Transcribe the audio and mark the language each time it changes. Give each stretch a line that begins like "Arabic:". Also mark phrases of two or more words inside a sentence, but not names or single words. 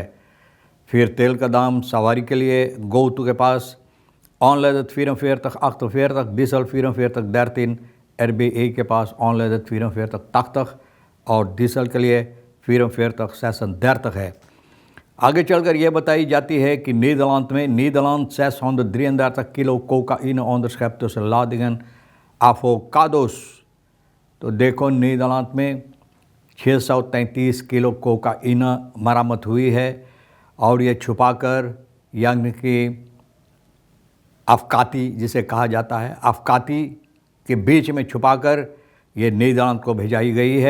Hindi: फिर तेल का दाम सवारी के लिए गोतु के पास ऑनलाइन 44,48, डीजल 44,13, RBA के पास ऑनलाइन 44,80 और डीजल के लिए 44,36 है। आगे चलकर यह बताई जाती है कि नीदरलैंड 633 किलो कोकाइन
Dutch: onderschept tussen ladingen
Hindi: एवोकाडोस। तो देखो, नीदरलैंड में 633 किलो कोकाइन बरामद हुई है और ये छुपाकर, यानी कि अफकाती जिसे कहा जाता है, अफकाती के बीच में छुपाकर ये नीदरलैंड को भेजाई गई है।